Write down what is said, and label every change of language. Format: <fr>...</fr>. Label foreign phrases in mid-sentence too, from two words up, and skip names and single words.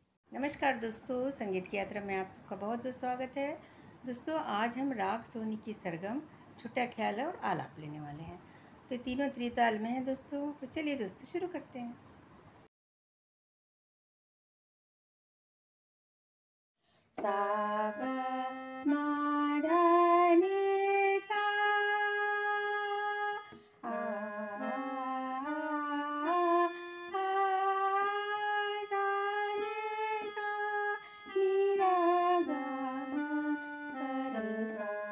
<hi>नमस्कार दोस्तों, संगीत की यात्रा में आप सबका बहुत बहुत स्वागत है। दोस्तों, आज हम राग सोनी की सरगम, छुट्टा ख्याल और आलाप लेने वाले हैं। तो तीनों त्रिताल में हैं दोस्तों। तो चलिए दोस्तों शुरू करते हैं। सा गा मा धा नि सा आ सा रे सा नि धा गा मा गा रे सा</hi>